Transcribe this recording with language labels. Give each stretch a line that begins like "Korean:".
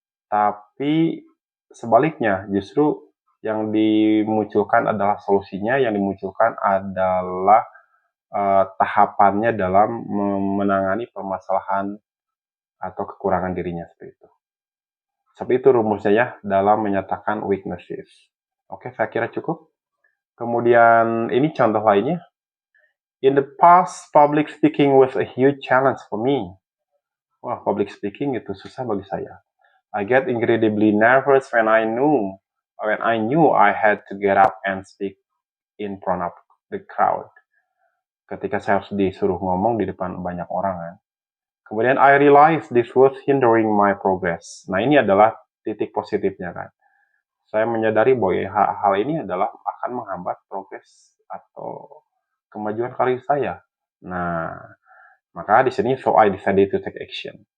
Indonesian: Tapi sebaliknya, justru yang dimunculkan adalah solusinya, yang dimunculkan adalah tahapannya dalam menangani permasalahan atau kekurangan dirinya, seperti itu. Seperti itu rumusnya, ya, dalam menyatakan weaknesses. Oke, saya kira cukup. Kemudian ini contoh lainnya.
English: In the past, public speaking was a huge challenge for me.
Indonesian: Wah, public speaking itu susah bagi saya.
English: I get incredibly nervous when I knew I had to get up and speak in front of the crowd.
Indonesian: Ketika saya harus disuruh ngomong di depan banyak orang, kan. Kemudian
English: I realized this was hindering my progress.
Indonesian: Nah, ini adalah titik positifnya, kan. Saya menyadari bahwa hal ini adalah akan menghambat progres atau kemajuan karir saya. Nah, maka di sini
English: so I decided to take action.